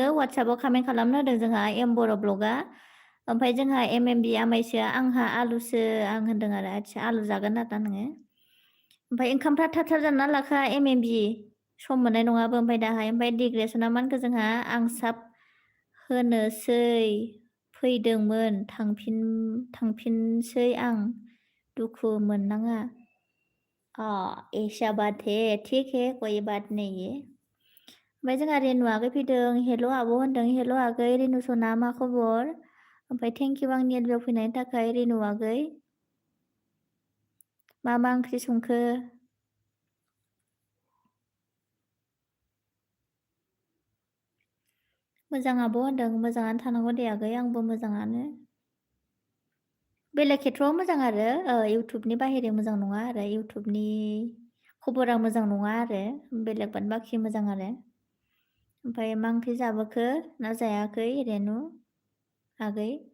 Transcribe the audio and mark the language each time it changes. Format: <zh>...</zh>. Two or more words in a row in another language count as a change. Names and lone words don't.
<brx>वाट्सआपाव कमेन्ट खालामनो होदों जोंहा बर' ब्लगआ ओमफ्राय जोंहा MMB आमाइसोआ आंहा आलुसो आं होनदों आरो आदसा आलु जागोन आरोना नोङो ओमफ्राय ओंखामफ्रा थाब थाब जाना लाखा MMB सम मोननाय नङाबो ओमफ्राय दाहाय ओमफ्राय डिग्रेसना मानखो जोंहा आं साब होनोसै फैदोंमोन थांफिनसै आं दुखु मोननाङा</brx> <hi>ऐसा बात है ठीक है कोई बात नहीं है</hi> <brx>ओमफ्राय जोंहा रेनु आगै फैदों हेल' आब' होनदों हेल' आगै रेनु सना मा खबर ओमफ्राय</brx> <en>thank you</en> <brx>आंनि एलबियाव फैनायनि थाखाय रेनु आगै मा ओंख्रि संखो मोजां आब' होनदों मोजाङानो थानांगौ दे आगै आंबो मोजाङानो बेलेग खेथ्रआव मोजां आरो इउटुबनि बाहेरा मोजां नङा आरो इउटुबनि खबरा मोजां नङा आरो बेलेग बाद बाखि मोजां आरो ओमफ्राय मा ओंख्रि जाबोखो ना जायाखै रेनु आगै</brx>